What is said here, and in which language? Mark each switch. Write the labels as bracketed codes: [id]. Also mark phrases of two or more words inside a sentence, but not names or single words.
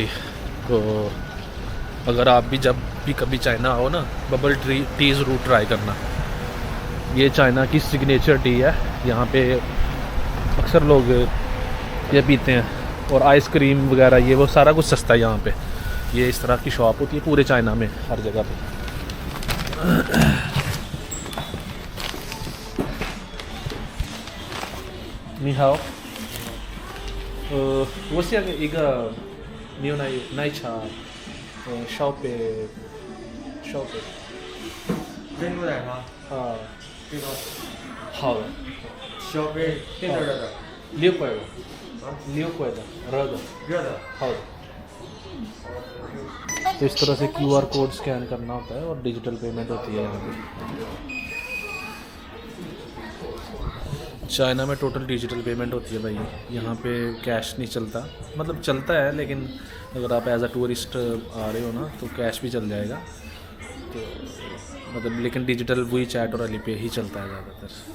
[hi] तो अगर आप भी जब भी कभी चाइना आओ ना, [en] bubble tea [hi] ज़रूर ट्राई करना। ये चाइना की [en] signature tea [hi] है, यहाँ पे अक्सर लोग ये पीते हैं। और आइसक्रीम वगैरह ये वो सारा कुछ सस्ता है यहाँ पे। ये इस तरह की शॉप होती है पूरे चाइना में, हर जगह पे। [zh] 你好，我想一个牛奶茶，烧杯，珍珠奶茶，啊，这个好的，小杯现在热的， 6块的，啊， 6块的，热的，热的，好的। [hi] तो इस तरह से [en] QR code scan [hi] करना होता है और [en] digital payment [hi] होती है यहाँ पे। चाइना में टोटल [en] digital payment [hi] होती है भाई, यहाँ पे कैश नहीं चलता, मतलब चलता है लेकिन अगर आप [en] as a tourist [hi] आ रहे हो ना तो कैश भी चल जाएगा, तो मतलब लेकिन डिजिटल वही चैट और अली पे ही चलता है ज़्यादातर।